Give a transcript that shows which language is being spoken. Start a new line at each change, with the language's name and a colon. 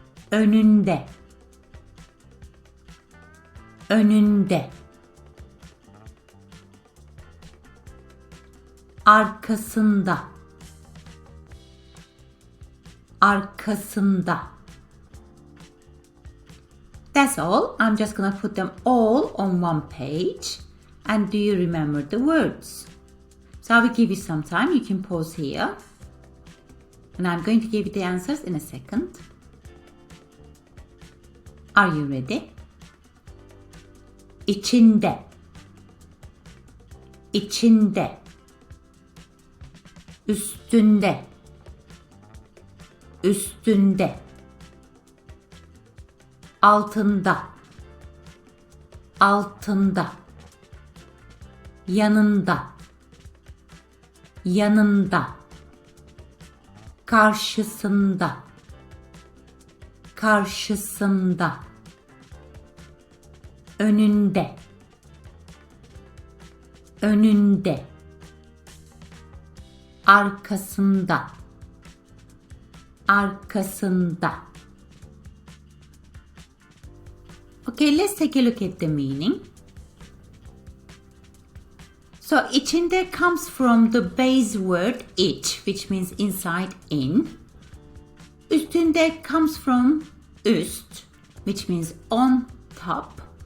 Turkish: önünde, önünde, arkasında, arkasında.
English: That's all. I'm just gonna put them all on one page. And do you remember the words? So I will give you some time. You can pause here. And I'm going to give you the answers in a second. Are you ready?
Turkish: İçinde, içinde, üstünde, üstünde, altında, altında, yanında, yanında, karşısında, karşısında, önünde, önünde, arkasında, arkasında.
English: Okay, let's take a look at the meaning. So, içinde comes from the base word iç, which means inside, in. Üstünde comes from üst, which means on, top.